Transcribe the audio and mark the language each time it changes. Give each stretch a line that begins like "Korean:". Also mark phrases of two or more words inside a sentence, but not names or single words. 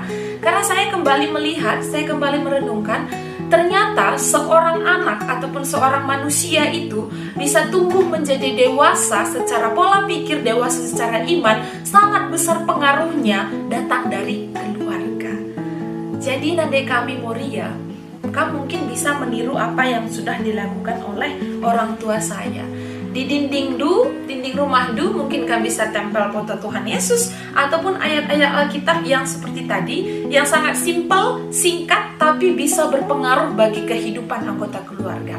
Indonesian: Karena saya kembali melihat, saya kembali merenungkan, ternyata seorang anak ataupun seorang manusia itu bisa tumbuh menjadi dewasa secara pola pikir, dewasa secara iman, sangat besar pengaruhnya datang dari keluarga.
Batak Karo: Jadi nade kami Moria,
Indonesian: kamu mungkin bisa meniru apa yang sudah dilakukan oleh orang tua saya. Di dinding rumah mungkin kamu bisa tempel foto Tuhan Yesus ataupun ayat-ayat Alkitab yang seperti tadi, yang sangat simpel, singkat, tapi bisa berpengaruh bagi kehidupan anggota keluarga.